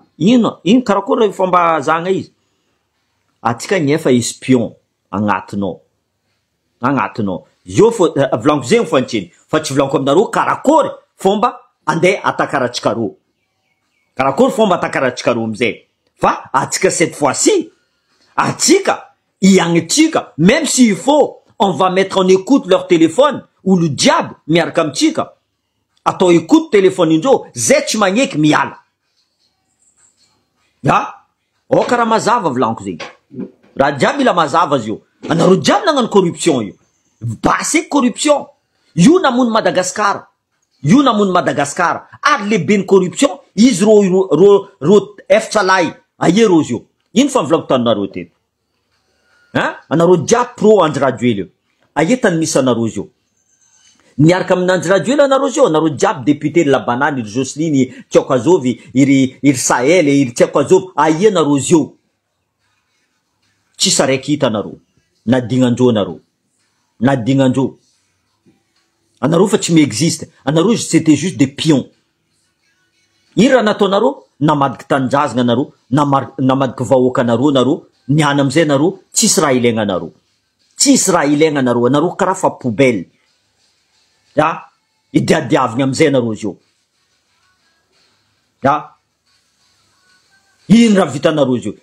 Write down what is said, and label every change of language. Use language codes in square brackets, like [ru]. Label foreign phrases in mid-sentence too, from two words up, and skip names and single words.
[mg] Ino karakory fomba zahagna izy? Atsika nefa espion agnatinao. Io volaniko zegny fantsiny. Fa tsy volaniko aminareo karakory fomba andeha atakaratsika rô. Karakory fomba atakaratsika rô amizay. Fa atsika [fr] cette fois-ci, [mg] atsika iagnitsika, [fr] même s'il faut, on va mettre en écoute leur téléphone, ou le diable [mg] miaraka amitsika. Atao [fr] écoute téléphone [mg] indreo, zay tsy magneky miala. Karaha mazava volaniko zegny. Raha jiaby mila mazava zio. Anareo jiaby nagnano corruption io. [fr] Basé corruption. [mg] Io namono Madagascar. Ary lehibe ny corruption, izy ro eftsalahy. Aie rô zio. Ino fa mivolagno tananareo teto? Anareo jiaby pro Andry Rajoely io. Aie tany misy anareo zio. Niaraka amin'ny Andry Rajoely anareo zio, anareo jiaby [fr] député de la banane, [mg] iry Jocelyne, Tiako Azovy, iry Sahel, iry Tiako Azovy, aie anareo zio. Tsisy araiky hita anareo. Nadignandreo. Anareo fa tsy m'existe. [fr] Anareo c'était juste des pions. [mg] Ino raha nataonareo? Namadiky tanindrazagna anareo, namadiky vahoaka anareo, niana amizay anareo, tsisy raha ilaigna anareo. Anareo karaha fa poubelle. Idiadiavigna amizay anareo zio. Ino raha vitanareo zio?